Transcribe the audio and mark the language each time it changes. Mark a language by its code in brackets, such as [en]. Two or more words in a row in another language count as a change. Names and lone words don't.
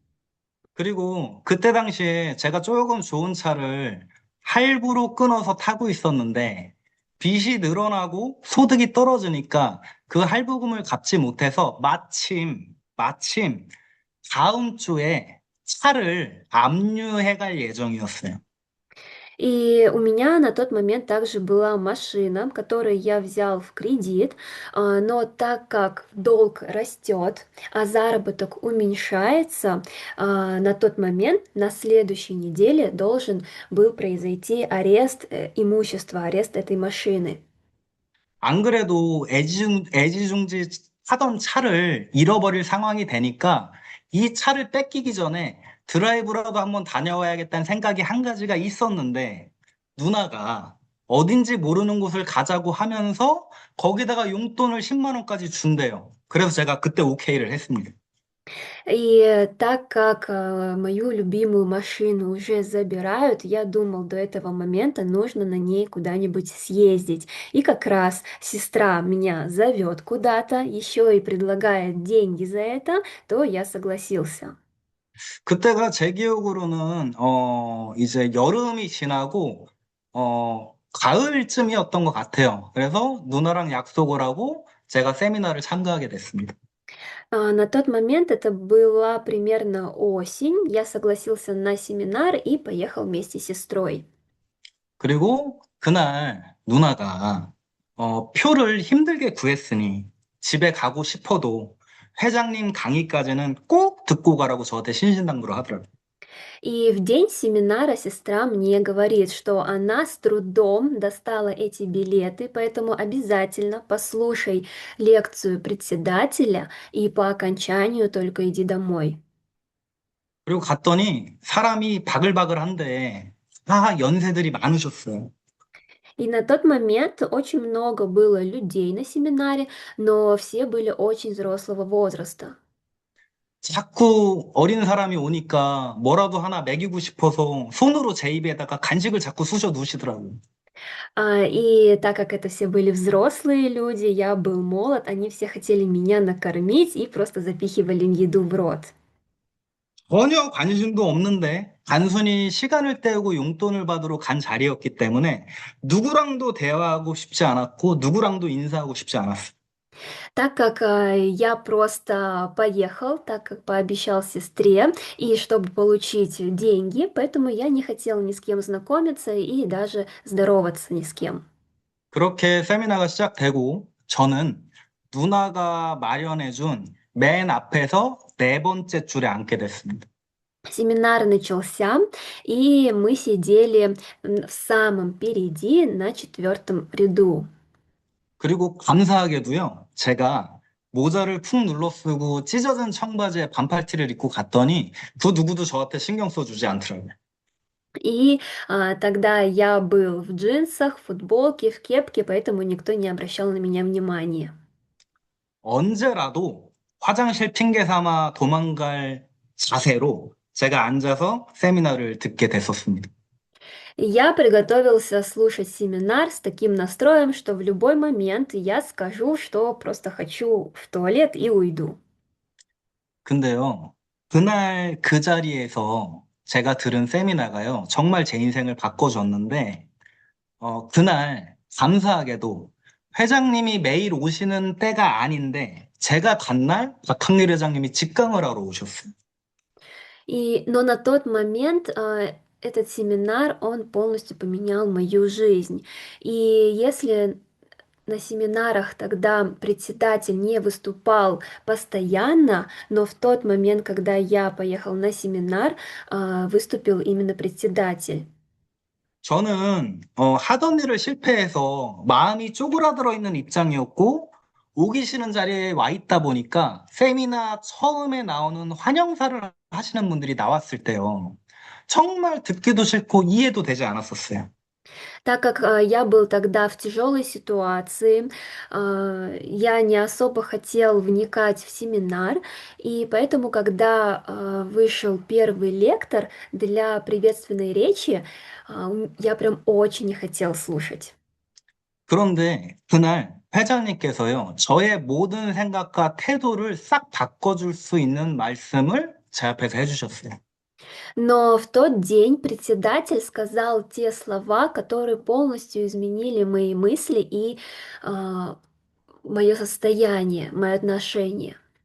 [ko] 그리고 그때 당시에 제가 조금 좋은 차를 할부로 끊어서 타고 있었는데 빚이 늘어나고 소득이 떨어지니까 그 할부금을 갚지 못해서 마침 다음 주에 차를 압류해 갈 예정이었어요. [ru] И у меня на тот момент также была машина, которую я взял в кредит, но так как долг растет, а заработок уменьшается, на тот момент, на следующей неделе должен был произойти арест имущества, арест этой машины. [ko] 안 그래도 애지중지 타던 차를 잃어버릴 상황이 되니까 이 차를 뺏기기 전에 드라이브라도 한번 다녀와야겠다는 생각이 한 가지가 있었는데 누나가 어딘지 모르는 곳을 가자고 하면서 거기다가 용돈을 10만 원까지 준대요. 그래서 제가 그때 오케이를 했습니다. [ru] И так как мою любимую машину уже забирают, я думал, до этого момента нужно на ней куда-нибудь съездить. И как раз сестра меня зовет куда-то, еще и предлагает деньги за это, то я согласился. [ko] 그때가 제 기억으로는 이제 여름이 지나고 가을쯤이었던 것 같아요. 그래서 누나랑 약속을 하고 제가 세미나를 참가하게 됐습니다. [ru] На тот момент это была примерно осень. Я согласился на семинар и поехал вместе с сестрой. [ko] 그리고 그날 누나가 표를 힘들게 구했으니 집에 가고 싶어도 회장님 강의까지는 꼭 듣고 가라고 저한테 신신당부를 하더라고요. [ru] И в день семинара сестра мне говорит, что она с трудом достала эти билеты, поэтому обязательно послушай лекцию председателя и по окончанию только иди домой. [ko] 그리고 갔더니 사람이 바글바글한데 다 연세들이 많으셨어요. [ru] И на тот момент очень много было людей на семинаре, но все были очень взрослого возраста. [ko] 자꾸 어린 사람이 오니까 뭐라도 하나 먹이고 싶어서 손으로 제 입에다가 간식을 자꾸 쑤셔 넣으시더라고요. [ru] И так как это все были взрослые люди, я был молод, они все хотели меня накормить и просто запихивали еду в рот. [ko] 전혀 관심도 없는데 단순히 시간을 때우고 용돈을 받으러 간 자리였기 때문에 누구랑도 대화하고 싶지 않았고 누구랑도 인사하고 싶지 않았어요. [ru] Так как я просто поехал, так как пообещал сестре, и чтобы получить деньги, поэтому я не хотел ни с кем знакомиться и даже здороваться ни с кем. [ko] 그렇게 세미나가 시작되고 저는 누나가 마련해준 맨 앞에서 네 번째 줄에 앉게 됐습니다. [ru] Семинар начался, и мы сидели в самом впереди на четвертом ряду. [ko] 그리고 감사하게도요, 제가 모자를 푹 눌러 쓰고 찢어진 청바지에 반팔티를 입고 갔더니 그 누구도 저한테 신경 써주지 않더라고요. [ru] И тогда я был в джинсах, футболке, в кепке, поэтому никто не обращал на меня внимания. [ko] 언제라도 화장실 핑계 삼아 도망갈 자세로 제가 앉아서 세미나를 듣게 됐었습니다. [ru] И я приготовился слушать семинар с таким настроем, что в любой момент я скажу, что просто хочу в туалет и уйду. [ko] 근데요, 그날 그 자리에서 제가 들은 세미나가요, 정말 제 인생을 바꿔줬는데, 그날 감사하게도 회장님이 매일 오시는 때가 아닌데, 제가 간 날 박학일 회장님이 직강을 하러 오셨어요. [ru] Но на тот момент этот семинар, он полностью поменял мою жизнь. И если на семинарах тогда председатель не выступал постоянно, но в тот момент, когда я поехал на семинар, выступил именно председатель. [ko] 저는 하던 일을 실패해서 마음이 쪼그라들어 있는 입장이었고, 오기 싫은 자리에 와 있다 보니까 세미나 처음에 나오는 환영사를 하시는 분들이 나왔을 때요. 정말 듣기도 싫고 이해도 되지 않았었어요. [ru] Так как я был тогда в тяжелой ситуации, я не особо хотел вникать в семинар, и поэтому, когда вышел первый лектор для приветственной речи, я прям очень не хотел слушать. [ko] 그런데 그날 회장님께서요, 저의 모든 생각과 태도를 싹 바꿔줄 수 있는 말씀을 제 앞에서 해주셨어요. [ru] Но в тот день председатель сказал те слова, которые полностью изменили мои мысли и мое состояние, мое отношение.